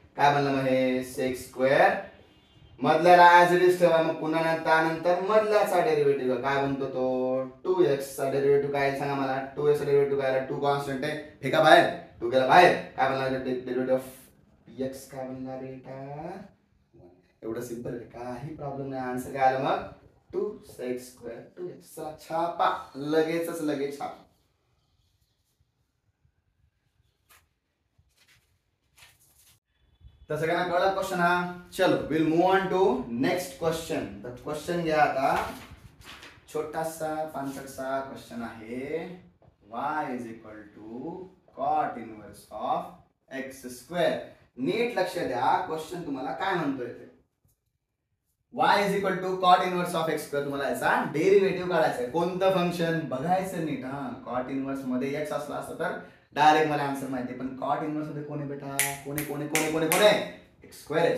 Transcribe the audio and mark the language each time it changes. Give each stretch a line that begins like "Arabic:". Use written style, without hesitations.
Marathi: काय बनलं मग हे sec square, मधल्याला as it is ठेवा, मग पुन्हा त्यानंतर मधल्याचा डेरिव्हेटिव्ह काय बनतो तो 2x चा डेरिव्हेटिव्ह काय सांगा मला, 2x चा डेरिव्हेटिव्ह काय, 2 कॉन्स्टंट आहे, फेका बाहेर, 2 गेला बाहेर, काय बनणार डेरिव्हेटिव्ह ऑफ x काय बनणार बेटा, एवढं सिंपल आहे, काही प्रॉब्लेम नाही. आन्सर काय आलं मग 2 sec स्क्वेअर 2x. चला छापा, लगेच छापा. तर सगळ्यांना कळला क्वेश्चन हा.
English: चलो will move on to next question.
Marathi: तर क्वेश्चन घ्या आता, छोटासा 5सा क्वेश्चन आहे.
English: y is equal to cot inverse of x square.
Marathi: नीट लक्ष द्या, क्वेश्चन तुम्हाला काय म्हणतोय ते,
English: y is equal to cot inverse of x square.
Marathi: तुम्हाला याचा डेरिव्हेटिव्ह काढायचा आहे. कोणतं फंक्शन बघायचं नीट हा. कॉट इनवर्स मध्ये x असला असतं तर डायरेक्ट मला आन्सर माहिती आहे, पण कॉट इनवर्स मध्ये कोण आहे बेटा, कोण एक्स स्क्वेअर आहे.